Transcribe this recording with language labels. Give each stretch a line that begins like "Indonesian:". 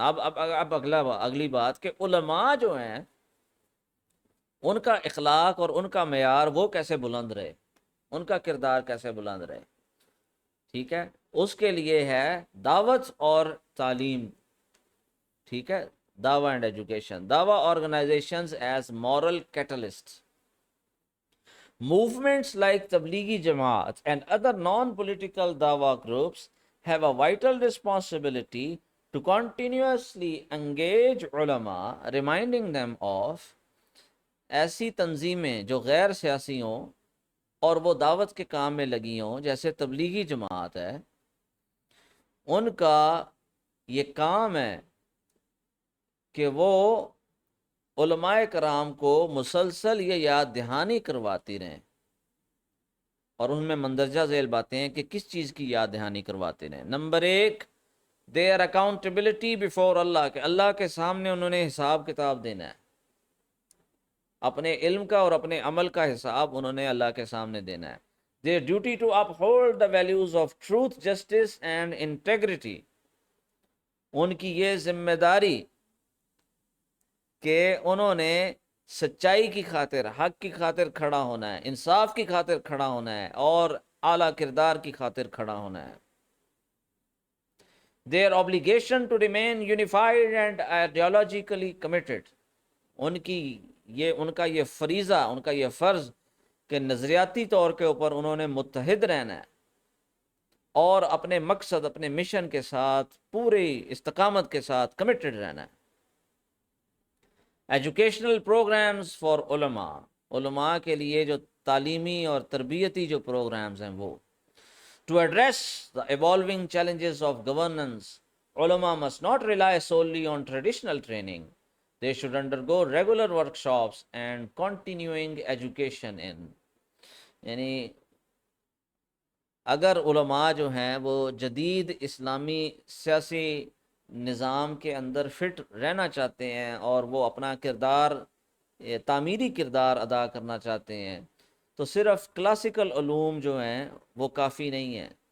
Urdu: اب اگلی بات کہ علماء جو ہیں ان کا اخلاق اور ان کا معیار وہ کیسے بلند رہے، ان کا کردار کیسے بلند رہے. ٹھیک ہے، اس کے لیے ہے دعوت اور تعلیم.
English: ٹھیک ہے، دعویٰ اینڈ ایجوکیشن. دعویٰ organisations as moral catalyst. Movements like Tablighi Jamaat and other non-political Dawah groups have a vital responsibility to continuously engage ulama, reminding them of
Urdu: ایسی تنظیمیں جو غیر سیاسی ہوں اور وہ دعوت کے کام میں لگی ہوں، جیسے تبلیغی جماعت ہے. ان کا یہ کام ہے کہ وہ علماء کرام کو مسلسل یہ یاد دہانی کرواتی رہیں، اور ان میں مندرجہ ذیل باتیں ہیں کہ کس چیز کی یاد دہانی کرواتے رہیں. نمبر 1،
English: their accountability before اللہ،
Urdu: کہ اللہ کے سامنے انہوں نے حساب کتاب دینا ہے. اپنے علم کا اور اپنے عمل کا حساب انہوں نے اللہ کے سامنے دینا ہے.
English: their duty to uphold the values of truth, justice and integrity.
Urdu: ان کی یہ ذمہ داری کہ انہوں نے سچائی کی خاطر، حق کی خاطر کھڑا ہونا ہے، انصاف کی خاطر کھڑا ہونا ہے اور اعلیٰ کردار کی خاطر کھڑا ہونا ہے.
English: their obligation to remain unified and ideologically committed.
Urdu: ان کا یہ فریضہ، ان کا یہ فرض کہ نظریاتی طور کے اوپر انہوں نے متحد رہنا ہے اور اپنے مقصد، اپنے مشن کے ساتھ پوری استقامت کے ساتھ کمیٹڈ رہنا ہے.
English: Educational programmes for علماء.
Urdu: علماء کے لیے جو تعلیمی اور تربیتی جو پروگرامز ہیں وہ
English: to address the evolving challenges of governance. Ulama must not rely solely on traditional training. They should undergo regular workshops and continuing education in.
Urdu: یعنی اگر علماء جو ہیں وہ جدید اسلامی سیاسی نظام کے اندر فٹ رہنا چاہتے ہیں اور وہ اپنا کردار، تعمیری کردار ادا کرنا چاہتے ہیں، تو صرف کلاسیکل علوم جو ہیں وہ کافی نہیں ہیں.